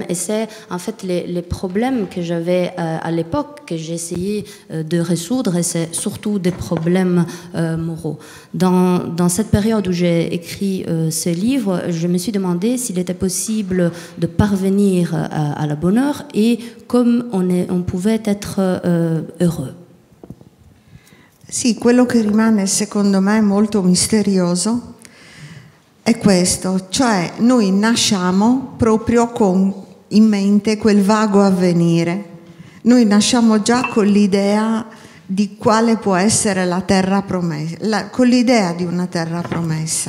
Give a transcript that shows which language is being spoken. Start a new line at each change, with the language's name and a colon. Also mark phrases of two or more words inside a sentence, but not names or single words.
French: Et c'est en fait les problèmes que j'avais à l'époque que j'ai essayé de résoudre, et c'est surtout des problèmes moraux. Dans cette période où j'ai écrit ce livre, je me suis demandé s'il était possible de parvenir à la bonheur et comme on pouvait être heureux.
Italian: Sì, quello che rimane secondo me molto misterioso è questo, cioè noi nasciamo proprio con in mente quel vago avvenire, noi nasciamo già con l'idea di quale può essere la terra promessa, con l'idea di una terra promessa.